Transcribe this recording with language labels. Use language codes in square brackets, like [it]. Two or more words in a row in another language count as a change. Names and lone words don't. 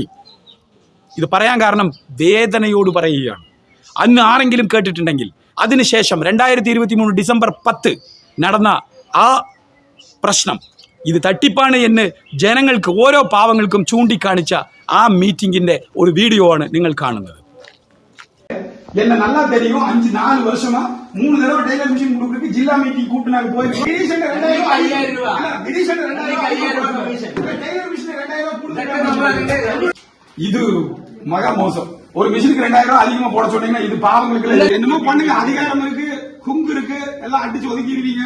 [ml] ഇത് പറയാൻ കാരണം വേദനയോട് പറയുകയാണ്. അന്ന് ആരെങ്കിലും കേട്ടിട്ടുണ്ടെങ്കിൽ അതിനുശേഷം 2023 ഡിസംബർ 10 നടന്ന ആ പ്രശ്നം ഇത് തട്ടിപ്പാണ് എന്ന് ജനങ്ങൾക്ക്, ഓരോ പാവങ്ങൾക്കും ചൂണ്ടിക്കാണിച്ച ആ മീറ്റിങ്ങിൻ്റെ ഒരു വീഡിയോ ആണ് നിങ്ങൾ കാണുന്നത്. [ta] என்ன நல்லா தெரியும், 4 வருஷமா 3 தடவை டெய்லர் மிஷின் கொடுக்குறதுக்கு ஜில்லா மீட்டிங் கூட்டு நாங்க போயிருக்கோம். டெய்லர் மிஷின் 2000 இது மகா மோசம். ஒரு மிஷினுக்கு 2000 ரூபாய் அதிகமா போட சொன்னீங்கன்னா இது பாவங்களுக்கு என்னமோ பண்ணுங்க, அதிகாரம் இருக்கு, குங்கு இருக்கு, எல்லாம் அடிச்சு ஒதுக்கிடுவீங்க.